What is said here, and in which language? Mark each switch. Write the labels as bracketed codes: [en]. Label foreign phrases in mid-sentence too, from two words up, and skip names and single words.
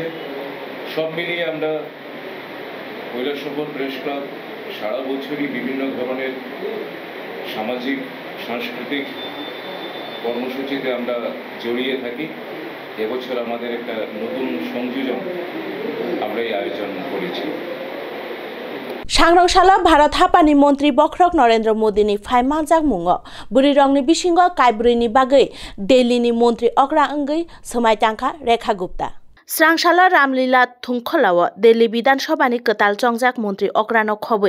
[bn] সব মিলিয়ে আমরা কৈলাসহর প্রেস ক্লাব সারা বছরই বিভিন্ন ধরনের সামাজিক সাংস্কৃতিক কর্মসূচিতে আমরা জড়িয়ে থাকি। এবছর আমাদের একটা নতুন সংযোজন আমরা এই আয়োজন করেছি। [brx] सांग्रंशाला भारत हापानि मन्त्री बख्रक नरेन्द्र मोदीनि फाइमालजाक मुङो बुरिरंनि बिसिङो कायब्रुइनि बागै दिल्लीनि मन्त्री अग्रा अंगै समायतांखा रेखा गुप्ता स्रांशाला रामलीला थुंखलाव दिल्ली विधानसभानि कताल चंजाक मन्त्री अग्रानो खबै